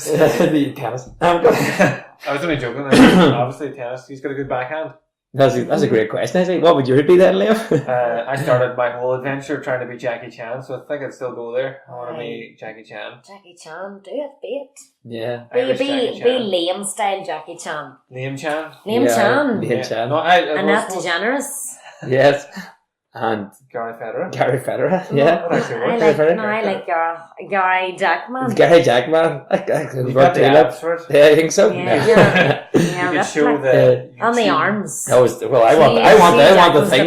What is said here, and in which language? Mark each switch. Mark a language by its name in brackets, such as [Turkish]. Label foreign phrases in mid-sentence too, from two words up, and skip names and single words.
[English] The tennis. I was only joking. Obviously, tennis. He's got a good backhand. That's a great question. I say, what would yours be then, Liam? I started my whole adventure trying to be Jackie Chan, so I think I'd still go there. I want to be Jackie Chan. Jackie Chan, do it, be it. Yeah. Irish Jackie Be Chan. Liam style Jackie Chan. Liam Chan. Liam Chan. Liam Chan. No, I Annette was DeGeneres. Yes. And Gary Federer. Gary Federer. Yeah. That actually I works. like Gary Jackman. Gary Jackman. You've got the abs for it. Yeah, I think so. Yeah. You Yeah, could that's show like- the... On the arms. I want the things.